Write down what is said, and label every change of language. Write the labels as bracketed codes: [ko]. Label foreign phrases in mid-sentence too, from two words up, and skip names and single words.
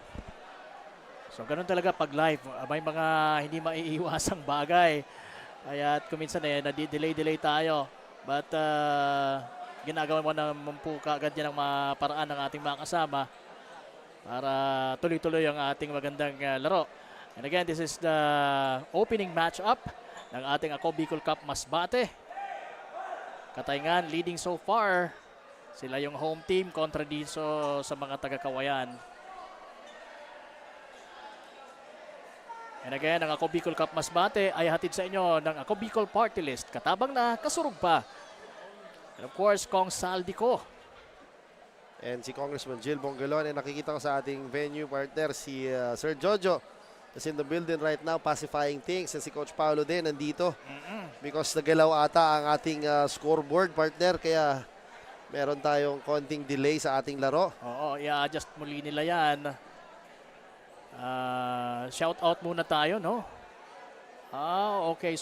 [tl] So ganun talaga pag live, may mga hindi maiiwasang bagay. Kaya kuminsan nadi-delay tayo. But ginagawa mo naman po kaagad yan ang mga paraan ng ating mga kasama para tuloy-tuloy ang ating magandang laro. [en] And again, this is the opening match-up [tl] ng ating [en] Ako Bicol Cup Masbate. Katayngan leading so far. [tl] Sila yung home team kontra dito sa mga taga-Kawayan. [en] And again, [tl] ang Ako Bicol Cup Masbate ay hatid sa inyo ng Ako Bicol Party List. [bik] Katabang na, kasurog pa. [en] And of course, Kong Saldico. [tl] And si Congressman Jill Bongelon, nakikita ko sa ating venue partner, si Sir Jojo [en] is in the building right now, pacifying things. [tl] And si Coach Paolo din nandito. Because nagalaw ata ang ating scoreboard partner, kaya meron tayong konting delay sa ating laro. Oo, i-adjust muli nila yan. Shout out muna tayo, no? Okay.